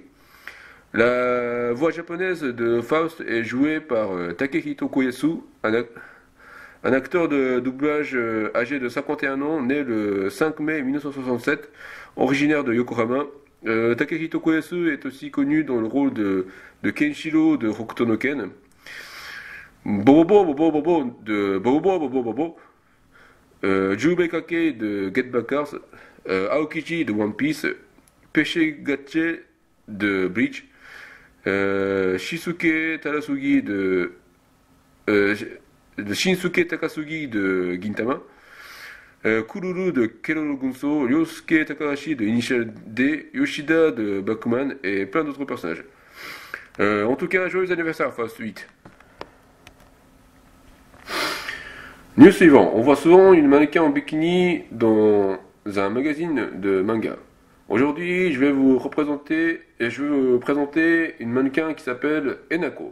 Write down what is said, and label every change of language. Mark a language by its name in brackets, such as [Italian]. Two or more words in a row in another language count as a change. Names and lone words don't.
[French] La voix japonaise de Faust est jouée par Takehito Koyasu, un acteur de doublage âgé de 51 ans, né le 5 mai 1967, originaire de Yokohama. Takehito Koyasu est aussi connu dans le rôle de Kenshiro de Hokuto no Ken, Bobo Bobo Bobo de Bobo Bobo Bobo, Jubei Kake de Get Backers, Aokiji de One Piece, Peixe Gache de Bleach, Shinsuke Takasugi de Gintama, Kururu de Keroro Gunso, Ryosuke Takahashi de Initial D, Yoshida de Bakuman et plein d'autres personnages. En tout cas, joyeux anniversaire Faust 8. News suivant, on voit souvent une mannequin en bikini dans un magazine de manga. Aujourd'hui, je vais vous présenter une mannequin qui s'appelle Enako.